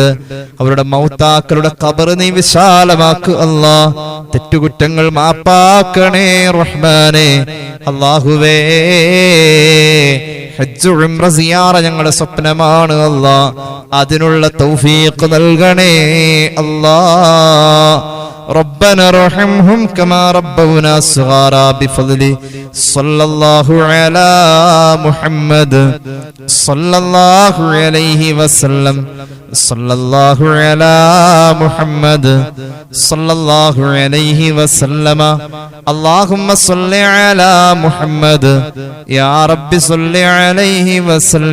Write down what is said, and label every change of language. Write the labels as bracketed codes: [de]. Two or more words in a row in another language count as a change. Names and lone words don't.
[ml] അവരുടെ മൗതാക്കളുടെ ഖബർ നീ വിശാലമാക്കുക അല്ലാഹ്. തെറ്റുകുറ്റങ്ങൾ മാപ്പാക്കണേ റഹ്മാനെ. അല്ലാഹുവേ ഹജ്ജ് ഉംറ സിയാറ ഞങ്ങളുടെ സ്വപ്നമാണ് അല്ലാഹ്, അതിനുള്ള തൗഫീഖ് നൽകണേ അല്ലാഹ്. [ar] ربنا ارحمهم كما ربونا صغارا بفضل صلى الله على محمد صلى الله عليه وسلم صلى الله على محمد صلى الله عليه وسلم اللهم صل على محمد يا رب صل عليه وسلم.